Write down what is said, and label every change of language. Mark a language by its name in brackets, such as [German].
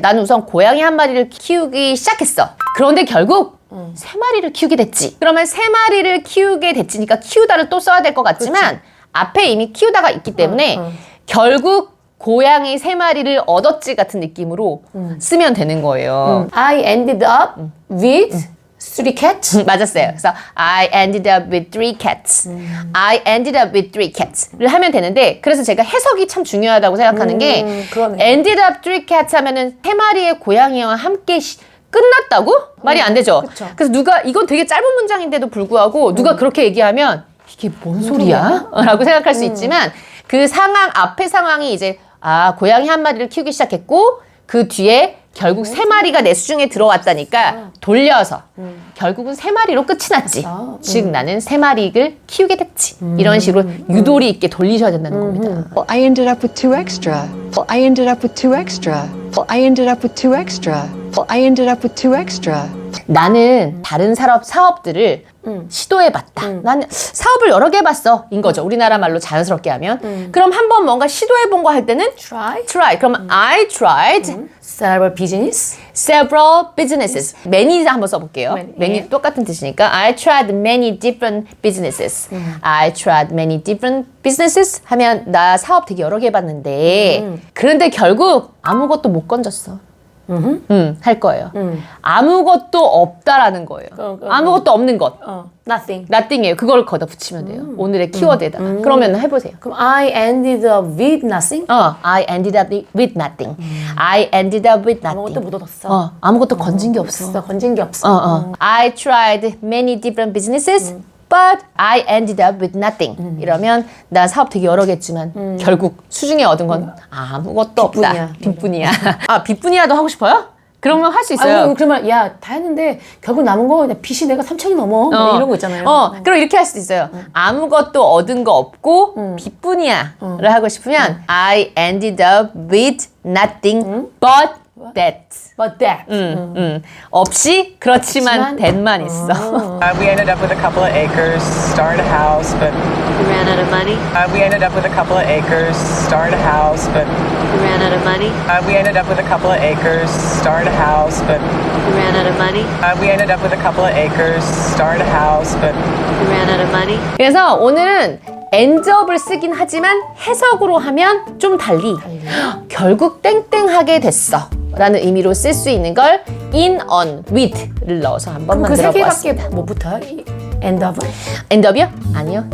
[Korean] 나는 우선 고양이 한 마리를 키우기 시작했어. 그런데 결국 세 마리를 키우게 됐지. 그러면 세 마리를 키우게 됐으니까 키우다를 또 써야 될 것 같지만 앞에 이미 키우다가 있기 때문에 결국 고양이 세 마리를 얻었지 같은 느낌으로 쓰면 되는 거예요. [English] I ended up with 3 cats. [Korean] 맞았어요. 그래서 [English] I ended up with 3 cats. I ended up with 3 cats [Korean] 를 하면 되는데 그래서 제가 해석이 참 중요하다고 생각하는 게 그러네. [English] ended up 3 cats [Korean] 하면은 세 마리의 고양이와 함께 끝났다고? 말이 안 되죠. 그쵸. 그래서 누가 이건 되게 짧은 문장인데도 불구하고 누가 그렇게 얘기하면 이게 뭔 소리야? 라고 생각할 수 있지만 그 상황 앞의 상황이 이제 고양이 한 마리를 키우기 시작했고 그 뒤에 결국 세 마리가 내 수중에 들어왔다니까 돌려서 결국은 세 마리로 끝이 났지. 즉 나는 세 마리를 키우게 됐지. 이런 식으로 유도리 있게 돌리셔야 된다는 겁니다. [English] Well, I ended up with 2 extra. Well, I ended up with 2 extra. Well, I ended up with 2 extra. Well, I ended up with 2 extra. [Korean] 나는 다른 사업들을 시도해봤다. 나는 사업을 여러 개 해봤어. 인 거죠. 우리나라 말로 자연스럽게 하면. 그럼 한번 뭔가 시도해본 거 할 때는 try. 그러면 [English] I tried Several business. several businesses. [Korean] many 한번 써볼게요. [English] many [Korean] 똑같은 뜻이니까 [English] I tried many different businesses. I tried many different businesses [Korean] 하면 나 사업 되게 여러 개 해봤는데 그런데 결국 아무것도 못 건졌어. 할 거예요. 아무것도 없다라는 거예요. 아무것도 없는 것. [English] Nothing. [Korean] nothing이에요. 그걸 거기다 붙이면 돼요. 오늘의 키워드에다가. 그러면 해보세요. 그럼 [English] I ended up with nothing. I ended up with nothing. I ended up with nothing. [Korean] 아무것도 못 얻었어. 아무것도 건진 게 없어. 건진 게 없어. [English] I tried many different businesses, but I ended up with nothing. [Korean] 이러면 나 사업 되게 여러 개 했지만 결국 수중에 얻은 건 아무것도 없다. 빚뿐이야. 빚뿐이야도 하고 싶어요? 그러면 할 수 있어요. 그러면 다 했는데 결국 남은 거 그냥 빚이 내가 3천이 넘어. 뭐 이런 거 있잖아요. 그럼 이렇게 할 수도 있어요. 아무것도 얻은 거 없고 빚뿐이야를 하고 싶으면 [English] I ended up with nothing but that. But that. [Korean] 없이 그렇지만 that만 있어. [English] We ended up with a couple of acres, started a house, but We ran out of money. we ended up with a couple of acres, started a house, but We ran out of money. we ended up with a couple of acres, started a house, but We ran out of money. we ended up with a couple of acres, started a house, but We ran out of money. [Korean] 그래서 오늘은 endup을 쓰긴 하지만 해석으로 하면 좀 달리 결국 땡땡하게 됐어 라는 의미로 쓸 수 있는 걸 in, on, with를 넣어서 한번 그 세 만들어 개밖에 보았습니다. 못 붙어요? end up은? endup이요? 아니요.